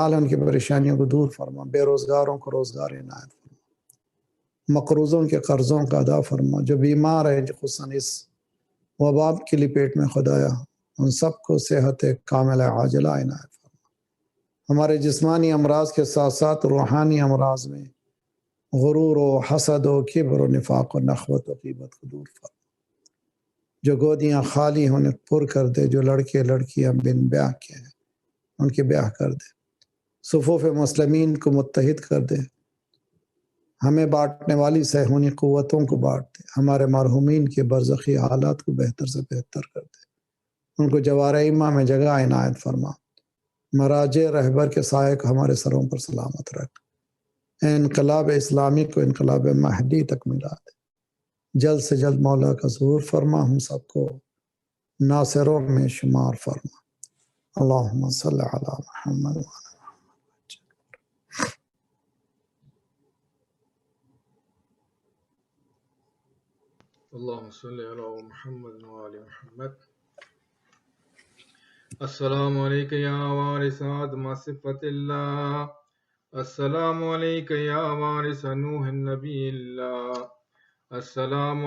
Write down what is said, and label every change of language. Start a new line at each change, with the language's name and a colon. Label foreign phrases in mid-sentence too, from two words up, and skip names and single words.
Urdu: ہیں ان کی پریشانیوں کو دور فرما، بے روزگاروں کو روزگار عنایت فرما، مقروضوں کے قرضوں کا ادا فرما، جو بیمار ہے خصوصاً اس وبا کی لپیٹ میں خدایا ان سب کو صحت کامل عاجلہ عنایت فرما، ہمارے جسمانی امراض کے ساتھ ساتھ روحانی امراض میں غرور و حسد و کبر و نفاق و نخوت و غیبت کو دور فرما، جو گودیاں خالی ہیں انہیں پر کر دے، جو لڑکے لڑکیاں بن بیاہ کے ہیں ان کے بیاہ کر دے، صفوف مسلمین کو متحد کر دے، ہمیں بانٹنے والی صہیونی قوتوں کو بانٹ دے، ہمارے مرحومین کے برزخی حالات کو بہتر سے بہتر کر دے، ان کو جوار ایمہ میں جگہ عنایت فرما، مراجع رہبر کے سائے کو ہمارے سروں پر سلامت رکھ، انقلاب اسلامی کو انقلاب مہدی تک ملا دے، جلد سے جلد مولا کا ظہور فرما، ہم سب کو ناصروں میں شمار فرما،
Arabic: اللہم صلی علی محمد وعلی اللهم صل على محمد وعلى محمد. السلام عليك يا وارث آدم صفة الله، السلام عليك يا وارث نوح النبي الله، السلام